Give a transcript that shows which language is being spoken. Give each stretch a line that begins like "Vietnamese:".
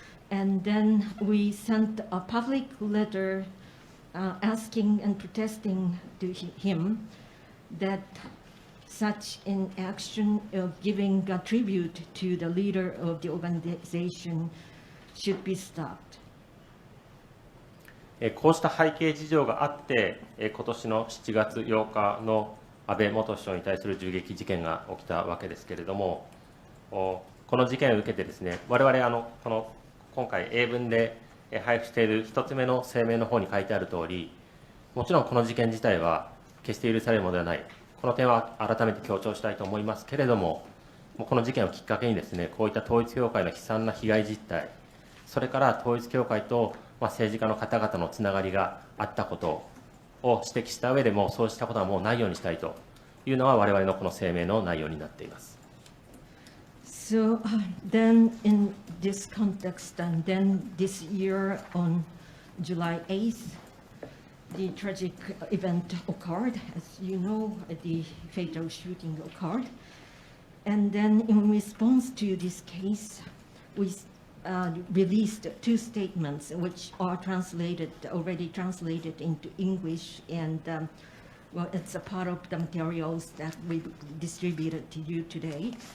English: And then we sent a public letter asking and protesting to him that such an action of giving a tribute to the leader of the organization should be stopped.
Japanese: こうした背景事情があって、今年の7月8日の安倍元首相に対する銃撃事件が起きたわけですけれども、この事件を受けてですね、我々今回英文で配布している1つ目の声明の方に書いてある通り、もちろんこの事件自体は決して許されるものではない、この点は改めて強調したいと思いますけれども、この事件をきっかけにですね、こういった統一教会の悲惨な被害実態、それから統一教会と政治家の方々のつながりがあったことを指摘した上でも、そうしたことはもうないようにしたいというのは我々のこの声明の内容になっています。
English: So then in this context, and then this year on July 8th, the tragic event occurred. As you know, the fatal shooting occurred. And then in response to this case, we released two statements which are already translated into English, and well, it's a part of the materials that we distributed to you today.